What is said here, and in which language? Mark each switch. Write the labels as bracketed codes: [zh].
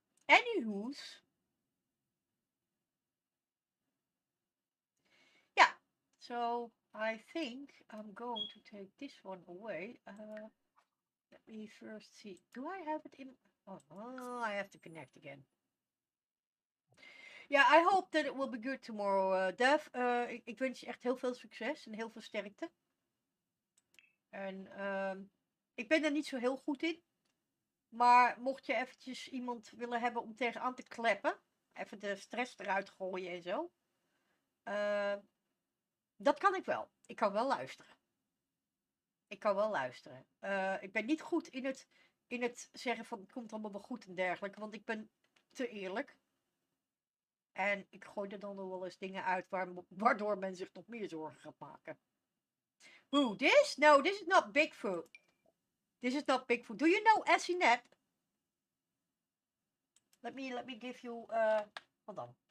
[en] Anywho's, yeah. So I think I'm going to take this one away. Let me first see. Do I have it in? Oh, I have to connect again. Ja, I hope that it will be good tomorrow, Dev. [nl] Ik wens je echt heel veel succes en heel veel sterkte. En ik ben er niet zo heel goed in. Maar mocht je eventjes iemand willen hebben om tegenaan te kleppen. Even de stress eruit gooien en zo. Dat kan ik wel. Ik kan wel luisteren. Ik kan wel luisteren. Ik ben niet goed in het zeggen van het komt allemaal wel goed en dergelijke. Want ik ben te eerlijk. En ik gooi er dan nog wel eens dingen uit waardoor men zich nog meer zorgen gaat maken. [en] Who, this? No, this is not Bigfoot. This is not Bigfoot. Do you know Essinet? Let me give you hold on.